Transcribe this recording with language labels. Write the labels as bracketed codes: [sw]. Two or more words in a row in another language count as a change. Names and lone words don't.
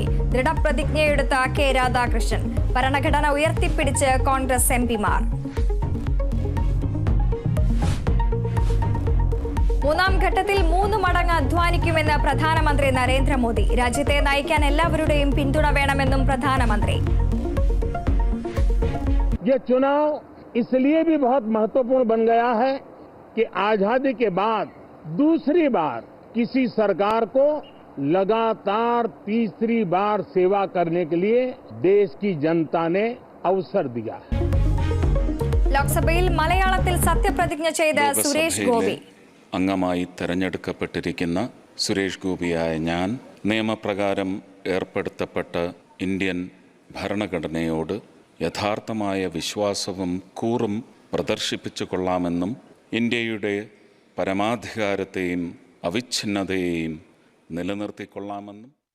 [ml] ദൃഢപ്രതിജ്ഞയെടുത്ത കെ രാധാകൃഷ്ണൻ. ഭരണഘടന ഉയർത്തിപ്പിടിച്ച് കോൺഗ്രസ് എംപിമാർ. മൂന്നാം ഘട്ടത്തിൽ 3 മടങ്ങ് അധ്വാനിക്കുമെന്ന് പ്രധാനമന്ത്രി നരേന്ദ്രമോദി. രാജ്യത്തെ നയിക്കാൻ എല്ലാവരുടെയും പിന്തുണ വേണമെന്നും പ്രധാനമന്ത്രി. [hi] ये चुनाव इसलिए भी बहुत महत्वपूर्ण बन गया है कि आजादी के बाद दूसरी बार किसी सरकार को लगातार तीसरी बार सेवा करने के लिए देश की जनता ने अवसर दिया है. [ml] ലോക്സഭയിൽ മലയാളത്തിൽ സത്യപ്രതിജ്ഞ ചെയ്ത സുരേഷ് ഗോപി. അംഗമായി തെരഞ്ഞെടുക്കപ്പെട്ടിരിക്കുന്ന സുരേഷ് ഗോപിയായ ഞാൻ നിയമപ്രകാരം ഏർപ്പെടുത്തപ്പെട്ട ഇന്ത്യൻ ഭരണഘടനയോട് യഥാർത്ഥമായ വിശ്വാസവും കൂറും പ്രദർശിപ്പിച്ചു കൊള്ളാമെന്നും ഇന്ത്യയുടെ പരമാധികാരത്തെയും അവിച്ഛിന്നതയെയും നിലനിർത്തിക്കൊള്ളാമെന്നും.